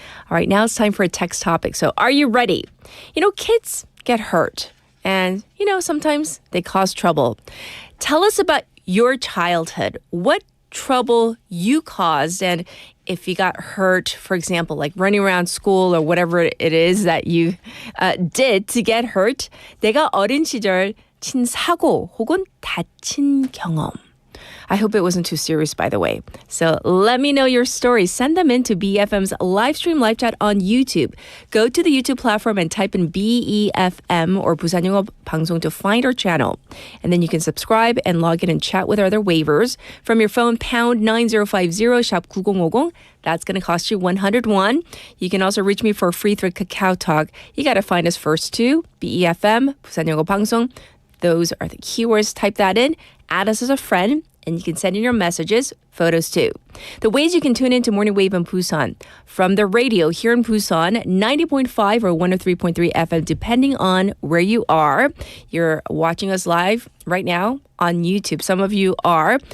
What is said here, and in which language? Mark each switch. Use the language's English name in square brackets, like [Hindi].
[English] All right, now it's time for a text topic. So are you ready? You know, kids get hurt and, you know, sometimes they cause trouble. Tell us about your childhood. What trouble you caused, and if you got hurt, for example, like running around school or whatever it is that you did to get hurt. [Korean] 내가 어린 시절 친 사고 혹은 다친 경험. [English] I hope it wasn't too serious, by the way. So let me know your stories. Send them in to BFM's live stream live chat on YouTube. Go to the YouTube platform and type in BEFM or 부산 영어 방송 to find our channel. And then you can subscribe and log in and chat with our other waivers. From your phone, pound 9050, shop 9050. That's going to cost you 101. You can also reach me for a free through Kakao Talk. You got to find us first too. BEFM, 부산 영어 방송. Those are the keywords. Type that in. Add us as a friend. And you can send in your messages, photos too. The ways you can tune in to Morning Wave in Busan. From the radio here in Busan, 90.5 or 103.3 FM, depending on where you are. You're watching us live right now on YouTube. Some of you are.